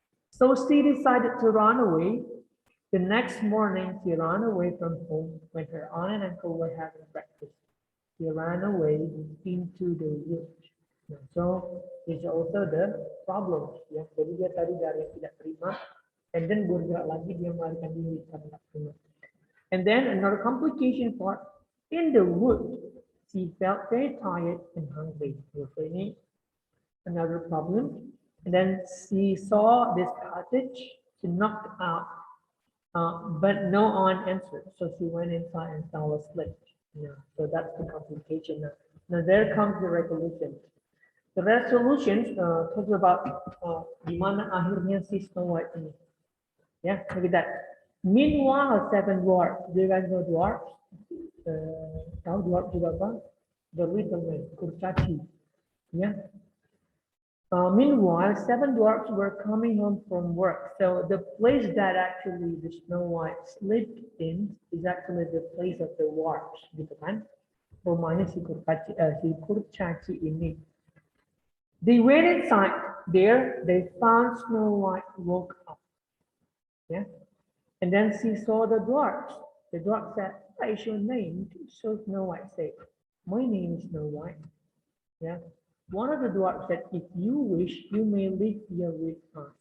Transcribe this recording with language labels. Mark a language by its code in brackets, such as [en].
[en] So she decided to run away. The next morning, she ran away from home when her aunt and uncle were having breakfast. She ran away into the woods. So it's also the problem. [id] Ya, jadi dia tadi dari tidak terima, and then bergerak lagi dia melarikan diri karena tidak terima. [en] And then another complication part in the woods, she felt very tired and hungry. So ini another problem. And then she saw this cottage, she knocked out, but no one answered. So she went inside and fell asleep. Yeah, so that's the complication. Now there comes the resolution. The resolution talks about di mana akhirnya si Snow White ini. Yeah, look at that. Meanwhile, 7 dwarfs. Do you guys know dwarfs? Tahu dwarf juga apa? The little man, kurcaci. Yeah. Meanwhile, 7 dwarfs were coming home from work. So the place that actually the Snow White slept in is actually the place of the dwarfs, gitu kan? [id] Rumahnya si kurcaci ini. [en] They went inside. There, they found Snow White woke up. Yeah. And then she saw the dwarfs. The dwarf said, "What is your name?" So Snow White said, "My name is Snow White." Yeah. One of the dwarfs said, "If you wish, you may live here with us."